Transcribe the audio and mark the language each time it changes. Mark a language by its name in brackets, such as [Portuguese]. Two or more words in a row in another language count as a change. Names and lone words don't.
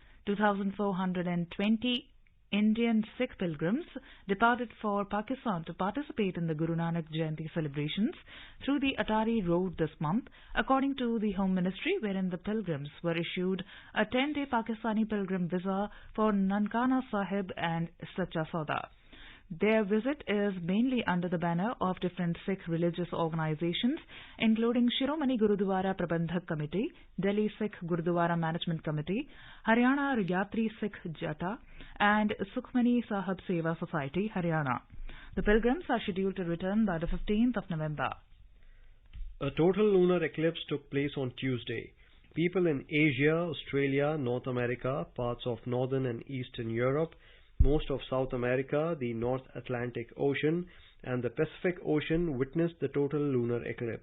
[English] 2,420 Indian Sikh pilgrims departed for Pakistan to participate in the Guru Nanak Jayanti celebrations through the Atari Road this month, according to the Home Ministry, wherein the pilgrims were issued a 10-day Pakistani pilgrim visa for Nankana Sahib and Sacha Sauda. Their visit is mainly under the banner of different Sikh religious organizations, including Shiromani Gurudwara Prabandhak Committee, Delhi Sikh Gurudwara Management Committee, Haryana Yatri Sikh Jata, and Sukhmani Sahib Seva Society, Haryana. The pilgrims are scheduled to return by the 15th of November. A total lunar eclipse took place on Tuesday. People in Asia, Australia, North America, parts of Northern and Eastern Europe, most of South America, the North Atlantic Ocean and the Pacific Ocean witnessed the total lunar eclipse.